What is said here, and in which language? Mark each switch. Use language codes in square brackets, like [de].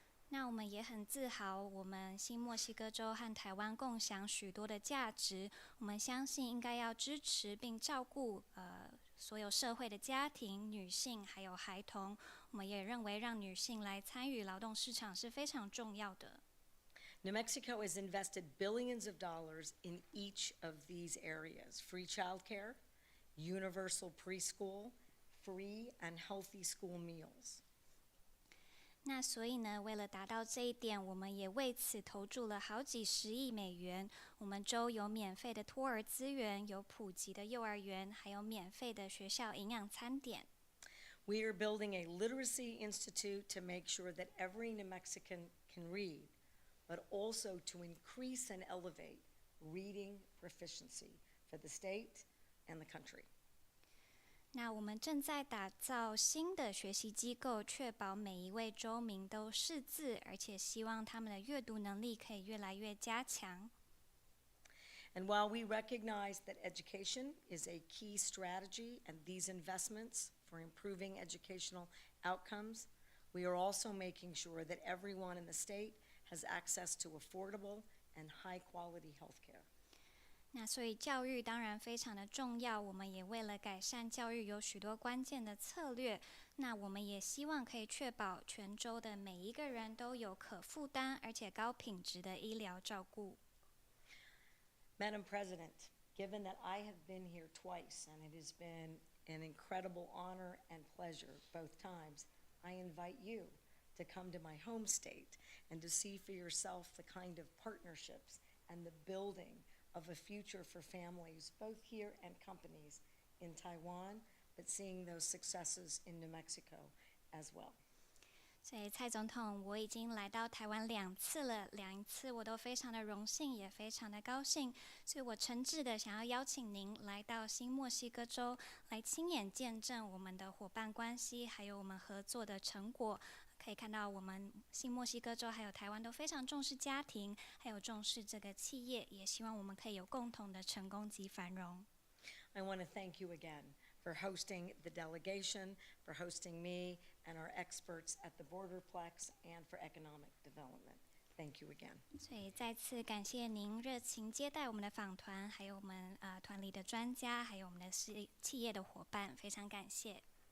[zh] 那我们也很自豪，我们新墨西哥州和台湾共享许多的价值。我们相信应该要支持并照顾所有社会的家庭、女性还有孩童。我们也认为让女性来参与劳动市场是非常重要的。 [en] New Mexico has invested billions of dollars in each of these areas: free childcare, universal preschool, free and healthy school meals. [zh] 那所以呢，为了达到这一点，我们也为此投注了好几十亿美元。我们州有免费的托儿资源，有普及的幼儿园，还有免费的学校营养餐点。 [en] We are building a literacy institute to make sure that every New Mexican can read, but also to increase and elevate reading proficiency for the state and the country. [zh] 那我们正在打造新的学习机构，确保每一位州民都识字，而且希望他们的阅读能力可以越来越加强。 [en] And while we recognize that education is a key strategy and these investments for improving educational outcomes, we are also making sure that everyone in the state has access to affordable and high-quality health care. [zh] 那所以教育当然非常的重要，我们也为了改善教育有许多关键的策略。那我们也希望可以确保全州的每一个人都有可负担而且高品质的医疗照顾。 [en] Madam President, given that I have been here twice and it has been an incredible honor and pleasure both times, I invite you to come to my home state and to see for yourself the kind of partnerships and the building of a future for families, both here and companies in Taiwan, but seeing those successes in New Mexico as well. [zh] 所以蔡总统，我已经来到台湾2次了，2次我都非常的荣幸，也非常的高兴。所以我诚挚的想要邀请您来到新墨西哥州，来亲眼见证我们的伙伴关系，还有我们合作的成果。可以看到，我们新墨西哥州还有台湾都非常重视家庭，还有重视这个企业，也希望我们可以有共同的成功及繁荣。 [en] I want to thank you again for hosting the delegation, for hosting me and our experts at the Borderplex, and for economic development. Thank you again. [zh] 所以再次感谢您热情接待我们的访团，还有我们团里的专家，还有我们的企业的伙伴，非常感谢。